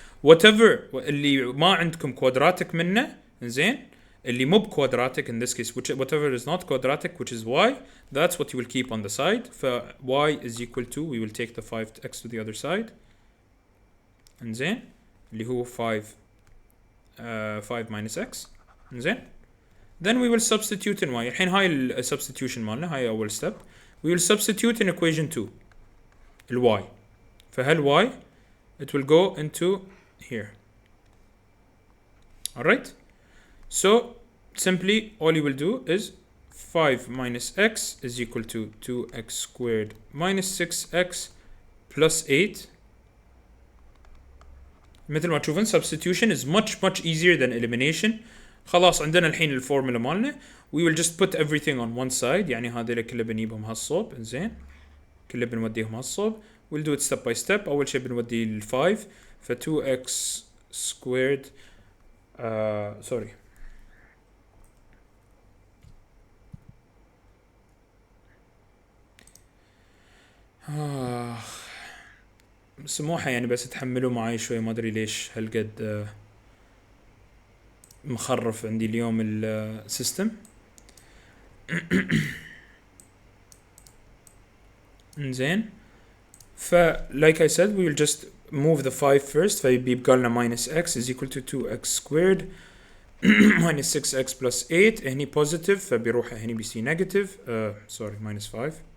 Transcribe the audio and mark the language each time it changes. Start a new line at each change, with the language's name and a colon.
English: Whatever
Arabic: اللي ما عندكم
English: quadratic
Arabic: منه إنزين اللي مو
English: quadratic in this case whatever is not quadratic which is y, that's what you will keep on the side. y is equal to, we will take the 5x to the other side
Arabic: إنزين اللي هو
English: 5 minus x إنزين. Then we will substitute in y.
Arabic: الحين هاي ال substitution مالنا هاي أول step.
English: We will substitute in equation 2 ال y. فهال y it will go into here. Alright? So simply all you will do is 5 minus x is equal to 2x squared minus 6x plus 8.
Arabic: مثل ما تشوفون
English: substitution is much easier than elimination.
Arabic: خلاص عندنا الحين الفورمولا مالنا.
English: We will just put everything on one side.
Arabic: يعني هذول كله بنجيبهم هالصوب إنزين كله بنوديهم هالصوب.
English: We'll do it step by step.
Arabic: أول شيء بنودي ال 5 ف
English: 2x squared sorry
Arabic: سموحة يعني بس تحملوا معي شوي ما أدري ليش هالقد مخرف عندي اليوم السيستم.
English: إنزين like I said we will just move the 5 first
Arabic: فيبقى لنا
English: minus x is equal to 2x squared minus 6x plus 8
Arabic: هني
English: positive
Arabic: فبيروح هني بيصير
English: negative sorry minus 5